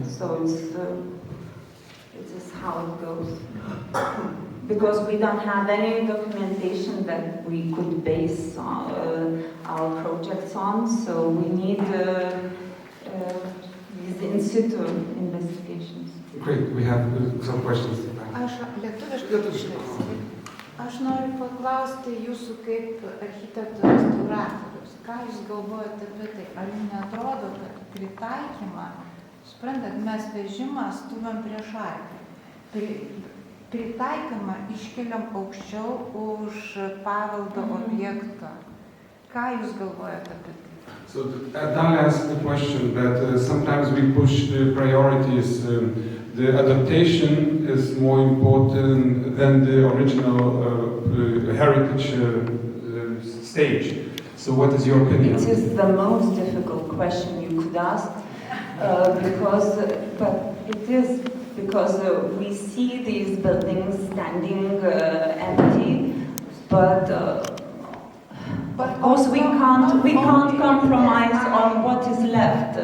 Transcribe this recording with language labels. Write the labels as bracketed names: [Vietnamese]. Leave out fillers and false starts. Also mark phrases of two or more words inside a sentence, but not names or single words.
[English] So it is how it goes. Because we don't have any documentation that we could base our projects on, so we need these in situ investigations. Great, we have some questions. [Lithuanian] Aš lietuviškai išversiu. Aš noriu paklausti jūsų kaip architektų restauratorius. Ką jūs galvojate apie tai? Ar jums neatrodo, kad pritaikymą, suprantat, mes vežimą stūmėm prieš arklį. Pritaikymą iškeliam aukščiau už paveldo objektą. Ką jūs galvojate apie tai? [English] So Dalia asked the question that sometimes we push the priorities. The adaptation is more important than the original heritage stage. So what is your opinion? It is the most difficult question you could ask, because we see these buildings standing empty, but of course we can't compromise on what is left.